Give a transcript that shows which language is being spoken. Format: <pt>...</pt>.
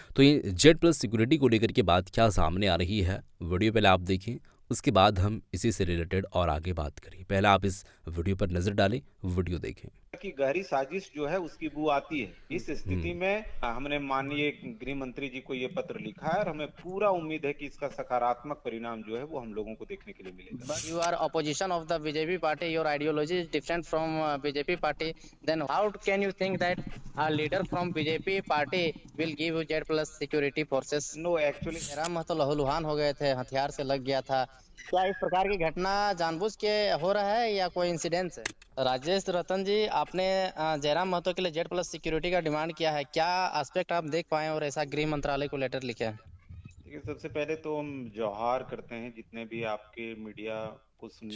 <hi>तो ये Z plus security को लेकर के बात क्या सामने आ रही है, वीडियो पहले आप देखें, उसके बाद हम इसी से रिलेटेड और आगे बात करें। पहले आप इस वीडियो पर नज़र डालें, वीडियो देखें। की गहरी साजिश जो है उसकी बू आती है। इस स्थिति में हमने माननीय गृह मंत्री जी को ये पत्र लिखा है और हमें पूरा उम्मीद है कि इसका सकारात्मक परिणाम जो है वो हम लोगों को देखने के लिए मिलेगा।</hi> <en>But you are opposition of the BJP party. Your ideology is different from BJP party. Then how can you think that a leader from BJP party will give you Z plus security forces? No actually</en> <hi>Jairam Mahato लहूलुहान हो गए थे, हथियार से लग गया था। क्या इस प्रकार की घटना जानबूझ के हो रहा है या कोई इंसिडेंस है? राजेश रतन जी, आपने जयराम महतो के लिए जेड प्लस सिक्योरिटी का डिमांड किया है, क्या एस्पेक्ट आप देख पाए और ऐसा गृह मंत्रालय को लेटर लिखे है? देखिए, सबसे पहले तो हम जोहार करते हैं जितने भी आपके मीडिया को सुनने</hi>